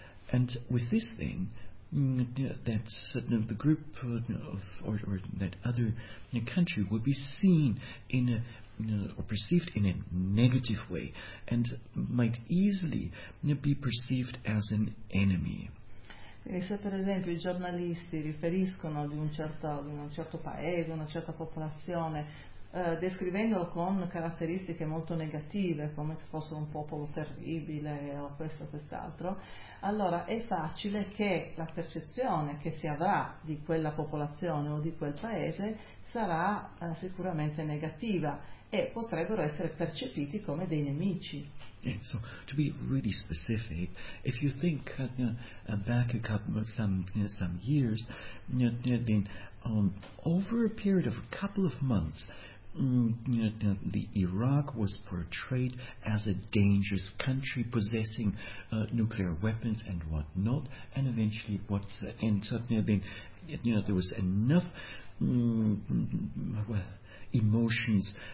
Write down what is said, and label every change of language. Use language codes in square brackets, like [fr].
[en] And with this thing, the group or that other country would be seen in a or perceived in a negative way and might easily be perceived as an enemy. [it] Quindi se per esempio i giornalisti riferiscono di un certo paese, una certa popolazione, descrivendolo con caratteristiche molto negative, come se fosse un popolo terribile o questo o quest'altro, allora è facile che la percezione che si avrà di quella popolazione o di quel paese sarà sicuramente negativa e potrebbero essere percepiti come dei nemici. [en] Yeah, so to be really specific, if you think back a couple some years, then over a period of a couple of months, the Iraq was portrayed as a dangerous country possessing nuclear weapons and whatnot, and eventually there was enough emotions